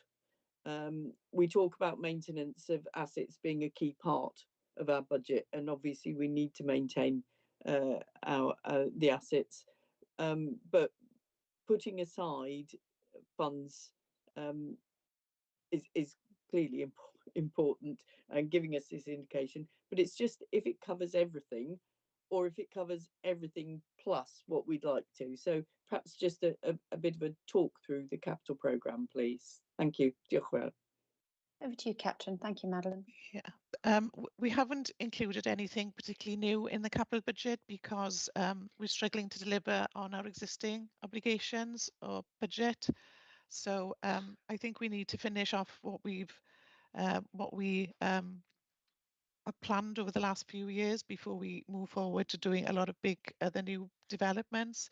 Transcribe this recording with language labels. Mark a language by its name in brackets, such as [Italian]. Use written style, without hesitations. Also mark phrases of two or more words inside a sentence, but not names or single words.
[English] We talk about maintenance of assets being a key part of our budget, and obviously we need to maintain the assets, but putting aside funds is clearly important and giving us this indication. But it's just if it covers everything, or if it covers everything plus what we'd like to. So perhaps just a bit of a talk through the capital programme, please. Thank you. [Welsh] Diolch yn fawr. [English] Over to you, Catrin. Thank you, Madeline. Yeah, we haven't included anything particularly new in the capital budget because we're struggling to deliver on our existing obligations or budget. So I think we need to finish off what we have planned over the last few years before we move forward to doing a lot of big other new developments.